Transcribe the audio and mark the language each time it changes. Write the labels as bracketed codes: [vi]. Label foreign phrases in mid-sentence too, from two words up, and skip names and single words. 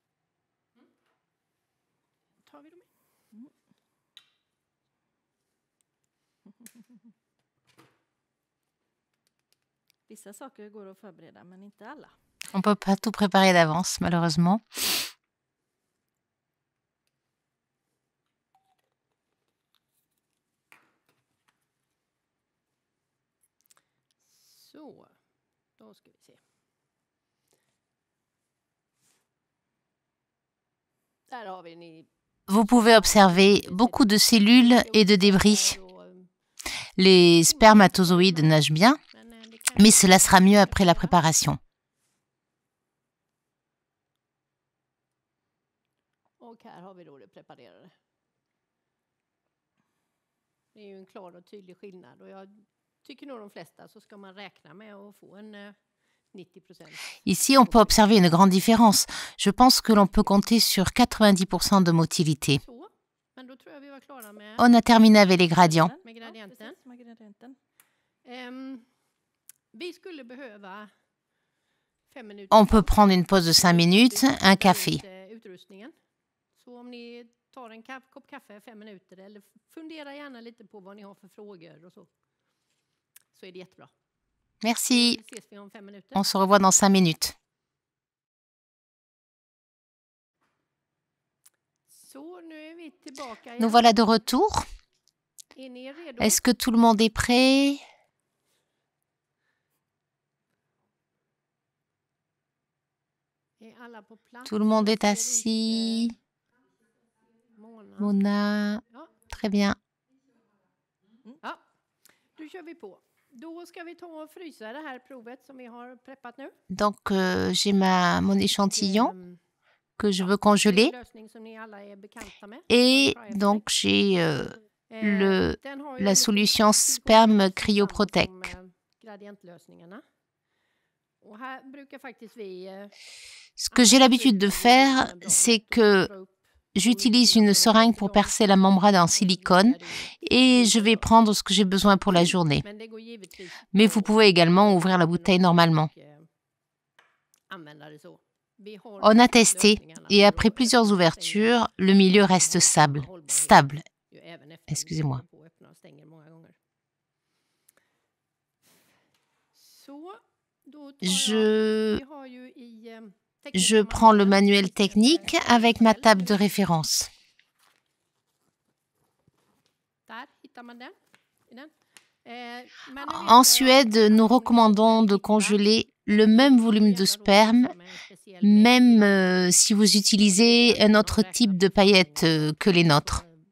[sv] Tar vi dem? Vissa saker går att förbereda, men inte alla. [fr] On ne peut pas tout préparer d'avance, malheureusement. [sv] Så, då ska vi se. Där har vi ni. [fr] Vous pouvez observer beaucoup de cellules et de débris. Les spermatozoïdes nagent bien, mais cela sera mieux après la préparation. [sv] Och här har vi då det preparerade. Det är ju en klar och tydlig skillnad och jag tycker nog de flesta så ska man räkna med att få en 90%. [fr] Ici, on peut observer une grande différence. Je pense que l'on peut compter sur 90% de motilité. [sv] Så, men då tror jag vi var klara med [fr] On a terminé avec les gradients. [sv] gradienten. Vi skulle behöva 5 minuter. [fr] On peut prendre une pause de 5 minutes, un café. [sv] Utrustningen. Så om ni tar en kopp kaffe 5 minuter eller fundera gärna lite på vad ni har för frågor och så är det jättebra. [fr] Merci. [sv] Så ses vi om 5 minuter. [fr] On se revoit dans 5 minutes. [sv] Så nu är vi tillbaka igen. [fr] Nous voilà de retour. [sv] Är ni redo? [fr] Est-ce que tout le monde est prêt? [sv] Är alla på plats? [fr] Tout le monde est [sv] Jag ser [fr] assis. [sv] inte Mona. [fr] Mona, [sv] Ja. [fr] très bien. [sv] Ja, då kör vi på. Då ska vi ta och frysa det här provet som vi har preppat nu. [fr] Donc, j'ai mon échantillon que je veux [sv] Det är [fr] congeler. [sv] en lösning som ni alla är bekanta med. [fr] Et donc, j'ai [sv] Den har ju [fr] la [sv] lite [fr] solution [sv] tillgång [fr] sperme [sv] som [fr] cryoprotec. [sv] gradientlösningarna. Och här brukar faktiskt vi [fr] Ce que j'ai l'habitude de faire, c'est que j'utilise une seringue pour percer la membrane en silicone et je vais prendre ce que j'ai besoin pour la journée. [sv] Men det går givetvis [fr] Mais vous pouvez également ouvrir la bouteille normalement. [sv] använda det så. Vi har [fr] On a testé et après plusieurs ouvertures, le milieu reste stable. [sv] ju även efter [fr] Excusez-moi. [sv] på och öppnar och stänger många gånger. Så, då tar vi har ju i [fr] Je prends le manuel technique avec ma table de référence. [sv] Där hittar man den. I den. [fr] En Suède, nous recommandons de congeler le même volume de sperme, même si vous utilisez un autre type de paillettes que les nôtres.